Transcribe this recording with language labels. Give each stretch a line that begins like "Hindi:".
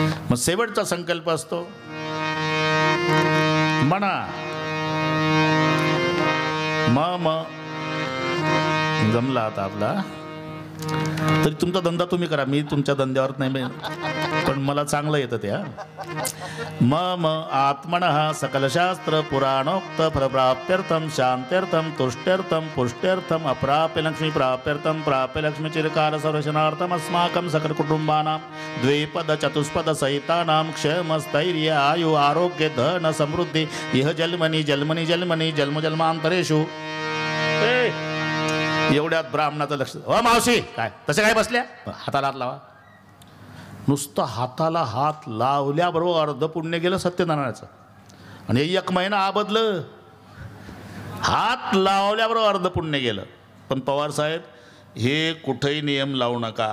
Marathi: मग शेवटचा संकल्प असतो म्हणा मग जमला आता आपला, तरी तुमचा धंदा तुम्ही करा, मी तुमच्या धंद्यावर नाही, पण मला चांगलं येतं त्या.
Sanskrit: मम आत्मनः सकलशास्त्र पुराणोक्त फलप्राप्त्यर्थम शांत्यर्थम तुष्ट्यर्थम पुष्ट्यर्थम अप्राप्य लक्ष्मी प्राप्त्यर्थम प्राप्य लक्ष्मी चिरकाल सर्वशनार्थम अस्माकं सकल कुटुंबानां द्विपद चतुष्पद सहितानां क्षेम स्थैर्य आयु आरोग्य धन समृद्धी इह जन्मनी जन्मनी जन्मनी जन्म जन्मांतरेषु.
Marathi: एवढ्यात ब्राह्मणाचं लक्ष, मावशी काय तसे काय बसल्या? हाताला हात लावा. नुसतं हाताला हात लावल्याबरोबर अर्ध पुण्य गेलं सत्यनारायणाचं. आणि 1 महिना आबदलं. हात लावल्यावर अर्ध पुण्य गेलं. पण पवार साहेब हे कुठेही नियम लावू नका.